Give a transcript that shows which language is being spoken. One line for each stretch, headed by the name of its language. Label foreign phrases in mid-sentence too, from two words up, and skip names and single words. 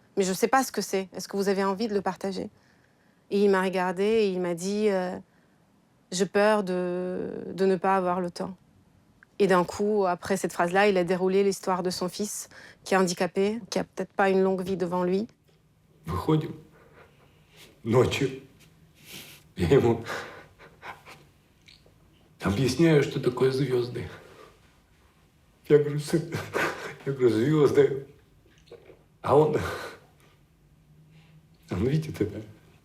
French: Mais je ne sais pas ce que c'est. Est-ce que vous avez envie de le partager ?» Et il m'a regardé et il m'a dit j'ai peur de ne pas avoir le temps. Et d'un coup, après cette phrase-là, il a déroulé l'histoire de son fils, qui est handicapé, qui a peut-être pas une longue vie devant lui.
Russian: Выходим ночью. Я ему объясняю, что такое звезды. Я говорю, сын, я говорю, звезды. А он видит это.